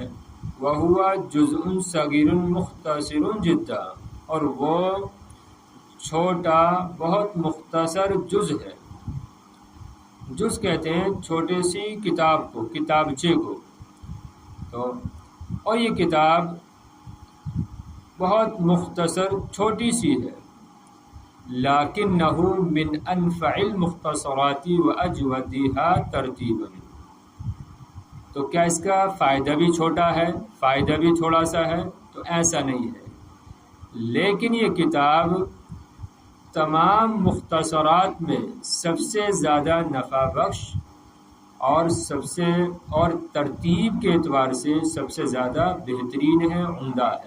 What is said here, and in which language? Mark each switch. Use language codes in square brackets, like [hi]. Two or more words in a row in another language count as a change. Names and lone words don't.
[ar] وہوا جزء صغیر مختصر جدا، [ur] اور وہ چھوٹا بہت مختصر جز ہے۔ جز کہتے ہیں چھوٹی سی کتاب کو، کتابچے کو۔ تو اور یہ کتاب بہت مختصر چھوٹی سی ہے، [ar] لکنہ من انفع المختصرات واجودها ترتیبا۔ [ur] تو کیا اس کا فائدہ بھی چھوٹا ہے، فائدہ بھی تھوڑا سا ہے؟ تو ایسا نہیں ہے، لیکن یہ کتاب تمام مختصرات میں سب سے زیادہ نفع بخش اور ترتیب کے اعتبار سے سب سے زیادہ بہترین ہے، عمدہ ہے۔